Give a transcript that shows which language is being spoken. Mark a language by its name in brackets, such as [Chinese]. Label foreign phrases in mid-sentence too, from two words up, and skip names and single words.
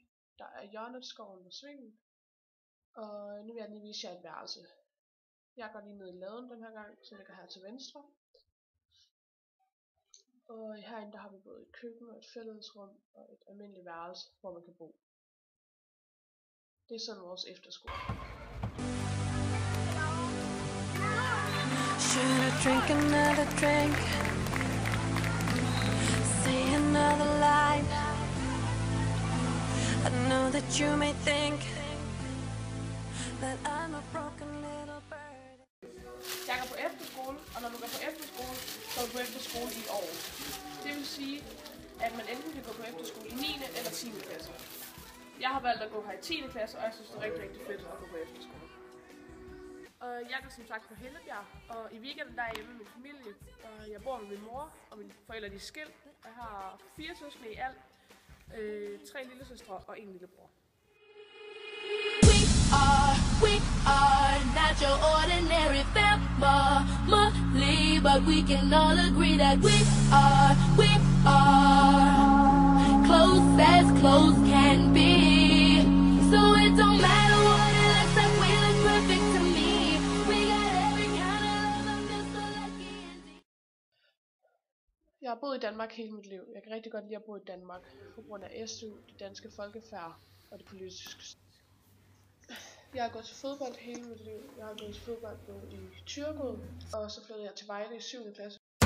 [Danish] Der er Hjørnetskoven og Svingen, og nu vil jeg lige vise jer et værelse. Jeg går lige ned i laden den her gang, som ligger her til venstre. Og herinde der har vi både et køkken og et fællesrum og et almindeligt værelse, hvor man kan bo. Det er sådan vores efterskole. [English] Should I drink another drink? Say another line. I know that you may think that I'm a broken little bird. [Danish] Jeg går på efterskole, og når du går på efterskole, så er du på efterskole i år. Det vil sige, at man enten kan gå på efterskole i 9. eller 10. klasse. Jeg har valgt at gå her i 10. klasse, og jeg synes, det er rigtig, rigtig fedt at gå på efterskole. Og jeg går som sagt på Hellebjerg, og i weekenden der er jeg hjemme med min familie. Og jeg bor med min mor, og mine forældre de er skilt. Jeg har 4 søskende i alt, 3 lillesøstre og 1 lillebror. [English] We are not your ordinary family, but we can all agree that we are close can be. So it don't matter what it looks like, we look perfect to me. We got every kind of love, I'm just so lucky and deep. [Danish] Jeg har boet i Danmark hele mit liv. Jeg kan rigtig godt lide at bo i Danmark, på grund af SU, det danske folkefærd og det politiske. Jeg har gået til fodbold hele mit liv. Jeg har gået til fodbold både i Thyregod, og så flyttede jeg til Vejle i 7. klasse.